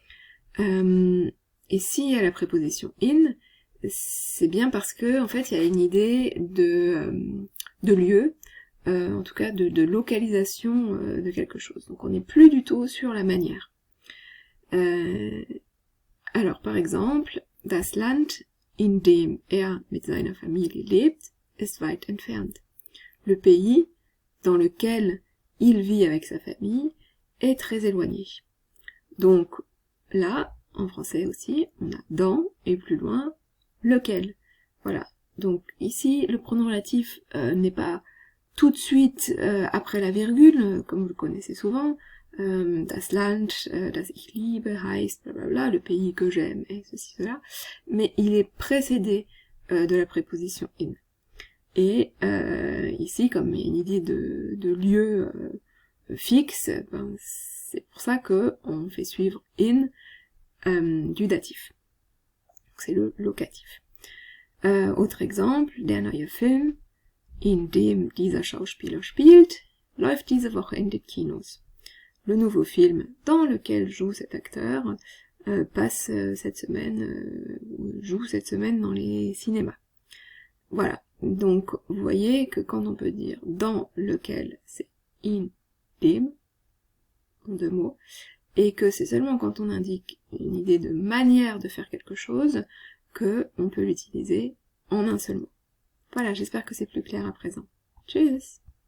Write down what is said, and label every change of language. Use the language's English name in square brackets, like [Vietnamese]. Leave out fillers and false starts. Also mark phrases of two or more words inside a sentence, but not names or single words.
[French] Et s'il y a la préposition in, c'est bien parce que en fait il y a une idée de lieu, en tout cas de localisation de quelque chose. Donc on n'est plus du tout sur la manière. Alors par exemple, [German] das Land, in dem mit seiner Familie lebt, ist weit entfernt. [French] Le pays dans lequel il vit avec sa famille est très éloigné. Donc là, en français aussi, on a dans et plus loin lequel. Voilà. Donc ici, le pronom relatif n'est pas tout de suite après la virgule, comme vous le connaissez souvent. [German] Das Land, das ich liebe, heißt, [French] blablabla, le pays que j'aime, et ceci, cela. Mais il est précédé de la préposition in. Et ici, comme il y a une idée de lieu fixe, ben, c'est pour ça que on fait suivre in du datif. C'est le locatif. Autre exemple, [German] der neue Film, in dem dieser Schauspieler spielt, läuft diese Woche in den Kinos. [French] Le nouveau film dans lequel joue cet acteur passe cette semaine, joue cette semaine dans les cinémas. Voilà. Donc, vous voyez que quand on peut dire dans lequel, c'est [German] in dem, [French] en deux mots, et que c'est seulement quand on indique une idée de manière de faire quelque chose que on peut l'utiliser en un seul mot. Voilà, j'espère que c'est plus clair à présent. Tchuss!